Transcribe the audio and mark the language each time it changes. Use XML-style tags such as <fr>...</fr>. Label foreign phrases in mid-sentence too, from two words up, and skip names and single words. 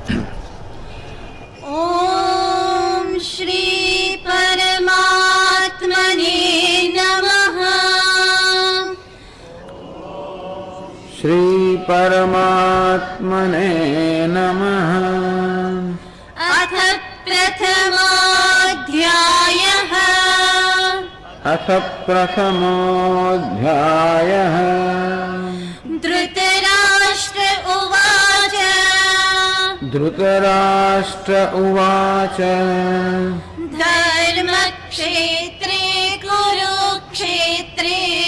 <sa>ઓમ શ્રી પરમાત્મને નમઃ. શ્રી પરમાત્મને નમઃ. અથ પ્રથમોऽધ્યાયઃ. अथ प्रथमोऽध्यायः। धृतराष्ट्र उवाच धृतराष्ट्र उवाच धर्मक्षेत्रे कुरुक्षेत्रे</sa>